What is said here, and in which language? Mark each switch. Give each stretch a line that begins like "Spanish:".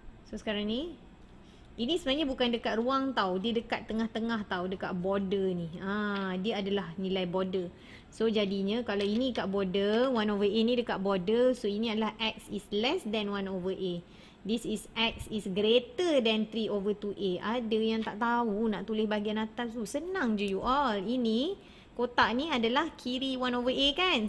Malay: So sekarang ni, ini sebenarnya bukan dekat ruang tau. Dia dekat tengah-tengah tau. Dekat border ni. Dia adalah nilai border. So jadinya kalau ini kat border, 1 over A ni dekat border. So ini adalah
English: x is less than 1 over A. This is x is greater than 3 over 2A.
Malay: Ada yang tak tahu nak tulis bahagian atas tu. Senang je
English: you all.
Malay: Ini kotak ni adalah kiri 1 over A kan.